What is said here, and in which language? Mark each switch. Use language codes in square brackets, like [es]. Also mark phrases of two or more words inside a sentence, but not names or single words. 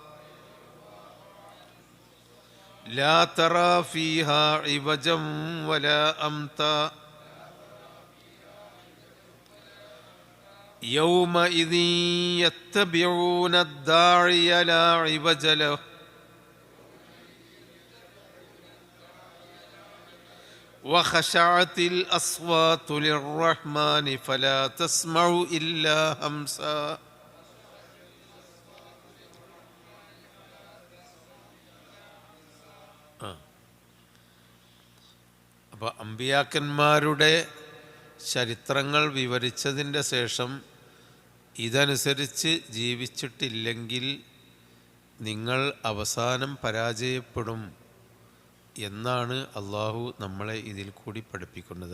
[ar] لا ترى فيها عوجا ولا أمتا يومئذ يتبعون الداعي لا عوج له وخشعت الأصوات للرحمن فلا تسمع إلا همسا. [ml] അപ്പോൾ അമ്പിയാക്കന്മാരുടെ ചരിത്രങ്ങൾ വിവരിച്ചതിൻ്റെ ശേഷം ഇതനുസരിച്ച് ജീവിച്ചിട്ടില്ലെങ്കിൽ നിങ്ങൾ അവസാനം പരാജയപ്പെടും എന്നാണ് അള്ളാഹു നമ്മളെ ഇതിൽ കൂടി പഠിപ്പിക്കുന്നത്.